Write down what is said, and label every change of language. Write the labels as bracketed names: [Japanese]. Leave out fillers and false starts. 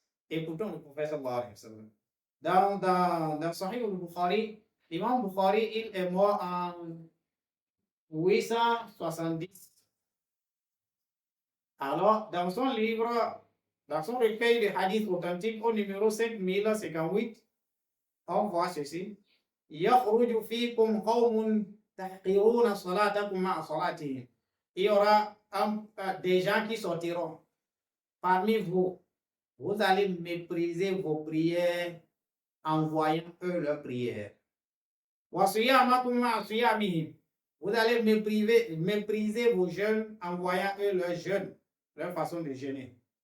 [French] Et pourtant, le prophète sallallahu alayhi wa sallam, dans Sahih al-Bukhari, l'imam Bukhari, il est mort en 870. Alors, dans son livre, dans son recueil de hadiths authentiques au numéro 5058, on voit ceci. [Arabic] يخرج فيكم قوم تحقرون صلاتكم مع صلاتهم. [French] Il y aura des gens qui sortiront parmi vous. Vous allez mépriser vos prières en voyant eux leurs prières. [Arabic] وصيامكم مع صيامهم. [French] Vous allez mépriser vos jeûnes en voyant eux leurs jeûnes, leur façon de jeûner.